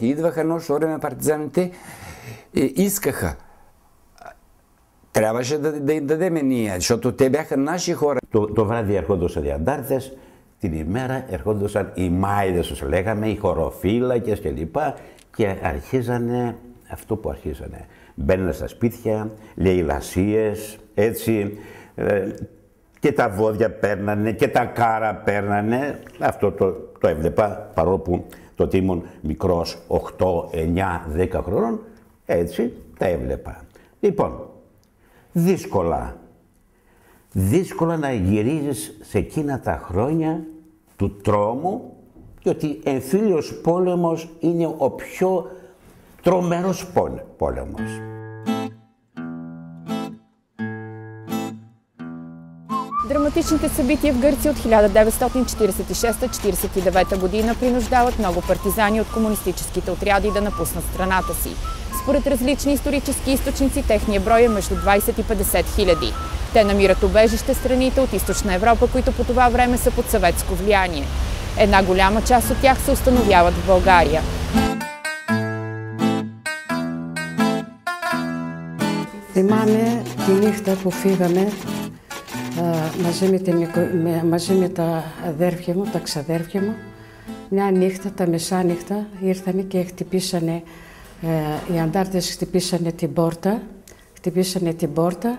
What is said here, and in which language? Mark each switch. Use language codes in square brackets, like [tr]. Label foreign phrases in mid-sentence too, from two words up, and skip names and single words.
[bg] Идваха нощно време партизаните и искаха. Трябваше да им дадем ние, защото те бяха наши хора. [el] Το βράδυ ερχόντουσαν οι αντάρτες, την ημέρα ερχόντουσαν οι μάιδες, τους λέγαμε, οι χωροφύλακες κλπ. Και αρχίζανε αυτό που αρχίζανε. Μπαίνανε στα σπίτια, λαιλασίες, έτσι, και τα βόδια παίρνανε και τα κάρα παίρνανε. Αυτό το έβλεπα, παρόλο που τότε ήμουν μικρός, 8, 9, 10 χρόνων, έτσι τα έβλεπα. Λοιπόν, δύσκολα να γυρίζεις σε εκείνα τα χρόνια του τρόμου, διότι εμφύλιος πόλεμος είναι ο πιο τρομερός πόλεμος. [bg] Драматичните събития в Гърция от 1946-49 година принуждават много партизани от комунистическите отряди да напуснат страната си. Според различни исторически източници, техният брой е между 20 и 50 хиляди. Те намират убежище в страните от Източна Европа, които по това време са под съветско влияние. Една голяма част от тях се установяват в България. [el] Θυμάμαι τη νύχτα που φύγαμε μαζί με τα αδέρφια μου, τα ξαδέρφια μου. Μια νύχτα, τα μεσάνυχτα, ήρθανε και χτυπήσανε, οι αντάρτες χτυπήσανε την πόρτα.